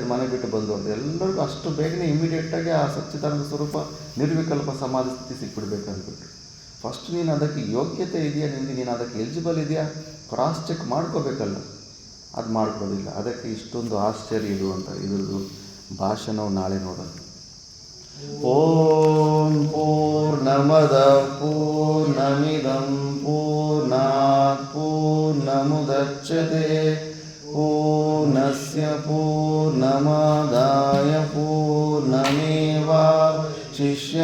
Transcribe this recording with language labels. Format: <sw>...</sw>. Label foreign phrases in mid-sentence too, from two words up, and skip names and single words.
<kn>ಮನೆ ಬಿಟ್ಟು ಬಂದವ್ರದ್ದು ಎಲ್ಲರಿಗೂ ಅಷ್ಟು ಬೇಗನೆ ಇಮಿಡಿಯೇಟಾಗಿ ಆ ಸಚ್ಚಿದಾನಂದ ಸ್ವರೂಪ ನಿರ್ವಿಕಲ್ಪ ಸಮಾಧಿ ಸ್ಥಿತಿ ಸಿಕ್ಬಿಡ್ಬೇಕು ಅಂದ್ಬಿಟ್ಟು. ಫಸ್ಟ್ ನೀನು ಅದಕ್ಕೆ ಯೋಗ್ಯತೆ ಇದೆಯಾ, ನೀನು ಅದಕ್ಕೆ ಎಲಿಜಿಬಲ್ ಇದೆಯಾ</kn> <en>cross check</en> <kn>ಮಾಡ್ಕೋಬೇಕಲ್ಲ, ಅದು ಮಾಡ್ಕೊಳ್ಳೋದಿಲ್ಲ. ಅದಕ್ಕೆ ಇಷ್ಟೊಂದು ಆಶ್ಚರ್ಯ ಇರುವಂಥ ಇದ್ರದ್ದು ಭಾಷಣವು ನಾಳೆ ನೋಡೋಣ.</kn> <sa>ಓಂ ಪೂರ್ಣಮದ ಪೂರ್ಣಮಿದಂ ಪೂರ್ಣಾತ್ ಪೂರ್ಣಮುದಚ್ಯತೆ ಪೂರ್ಣಸ್ಯ ಪೂರ್ಣಮಾದಾಯ ಪೂರ್ಣಮೇವಾವಶಿಷ್ಯತೆ.</sa>